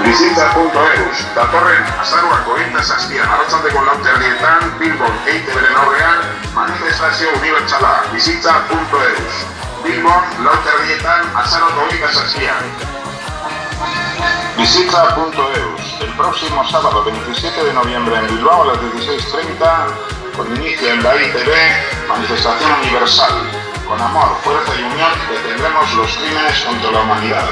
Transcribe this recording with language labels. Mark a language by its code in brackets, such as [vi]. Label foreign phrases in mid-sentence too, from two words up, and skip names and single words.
[eu] Bizitza.eus, datorren azaroako 27 arratsaldeko 4:00 Bilbon EITBren aurrean manifestazio unibertsala. Bizitza.eus, Bilbon 4:00 azaroako 27. Bizitza.eus, [es] el próximo sábado 27 de noviembre en Bilbao a las 16:30 con inicio en la EITB, manifestación universal. Con amor, fuerza y unión detendremos los crímenes contra la humanidad.